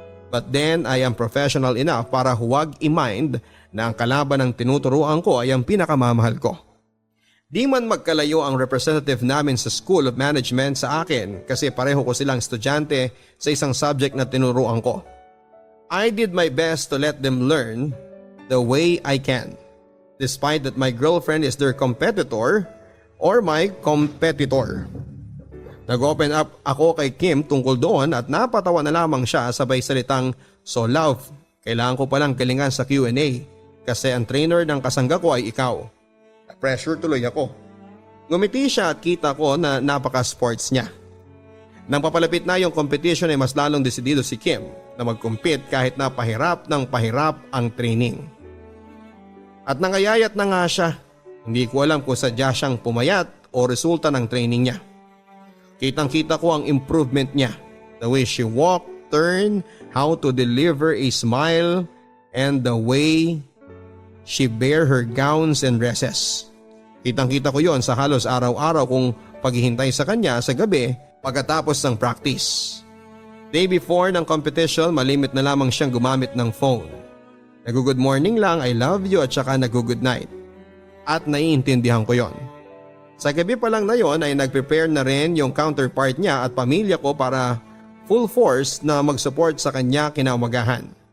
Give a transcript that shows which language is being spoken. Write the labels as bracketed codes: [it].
[en] But then I am professional enough [tl] para huwag i-mind na ang kalaban ng tinuturuan ko ay ang pinakamamahal ko. Di man magkalayo ang representative namin sa School of Management sa akin kasi pareho ko silang estudyante sa isang subject na tinuruan ko. [en] I did my best to let them learn the way I can, despite that my girlfriend is their competitor or my competitor. [tl] Nag-open up ako kay Kim tungkol doon at napatawa na lamang siya sabay salitang, so love, kailangan ko palang galingan sa Q&A kasi ang trainer ng kasangga ko ay ikaw. Pressure tuloy ako. Ngumiti siya at kita ko na napaka-sports niya. Nang papalapit na yung competition ay mas lalong desidido si Kim na mag-compete kahit na pahirap ng pahirap ang training. At nangayayat na nga siya. Hindi ko alam kung sadya siyang pumayat o resulta ng training niya. Kitang-kita ko ang improvement niya. [en] The way she walked, turned, how to deliver a smile, and the way she bear her gowns and dresses. [tl] Kitang-kita ko yon sa halos araw-araw kong paghihintay sa kanya sa gabi pagkatapos ng practice. Day before ng competition, malimit na lamang siyang gumamit ng phone. Nag-good morning lang, I love you at saka nag-good night. At naiintindihan ko yon. Sa gabi pa lang na yon ay nag-prepare na rin yung counterpart niya at pamilya ko para full force na mag-support sa kanya kinaumagahan.